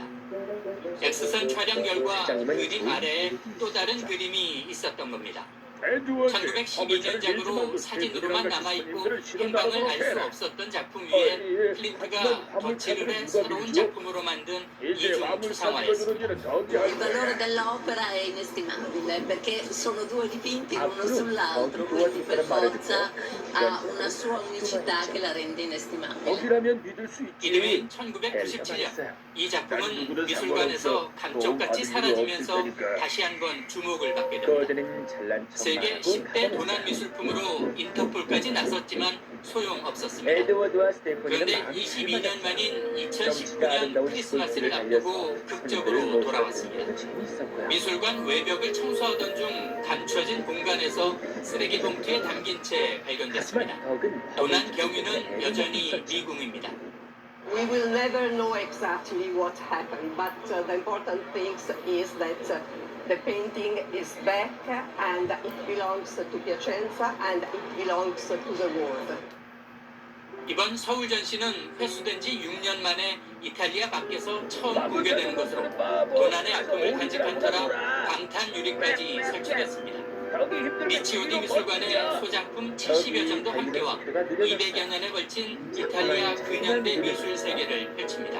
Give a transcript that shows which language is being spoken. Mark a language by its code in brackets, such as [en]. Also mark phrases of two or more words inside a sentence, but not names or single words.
[ko] 엑스선 촬영 결과 그림 아래에 또 다른 그림이 있었던 겁니다. 1912년작으로 사진으로만 남아있고 행방을 알 수 없었던 작품 위에 클림트가 덧칠을 해 새로운 작품으로 만든 이중 초상화였습니다. [it] Il valore dell'opera è inestimabile perché sono due dipinti uno sull'altro, quindi per forza ha una sua unicità che la rende inestimabile. [ko] 이듬해 1997년 이 작품은 미술관에서 감쪽같이 사라지면서 다시 한번 주목을 받게 됩니다. 세계 10대 도난 미술품으로 인터폴까지 나섰지만 소용없었습니다. 에드워드와 스탠포드는 그런데 22년 만인 2019년 크리스마스를 앞두고 극적으로 돌아왔습니다. 미술관 외벽을 청소하던 중 감춰진 공간에서 쓰레기 봉투에 담긴 채 발견됐습니다. 도난 경위는 여전히 미궁입니다. [en] We will never know exactly what happened, but the important thing is that the painting is back and it belongs to Piacenza and it belongs to the world. [ko] 이번 서울 전시는 회수된 지 6년 만에 이탈리아 밖에서 처음 공개되는 것으로 도난의 아픔을 간직한 터라 방탄 유리까지 설치됐습니다. 미치오디 미술관의 소장품 70여 점도 함께와 200여 년에 걸친 이탈리아 근현대 미술 세계를 펼칩니다.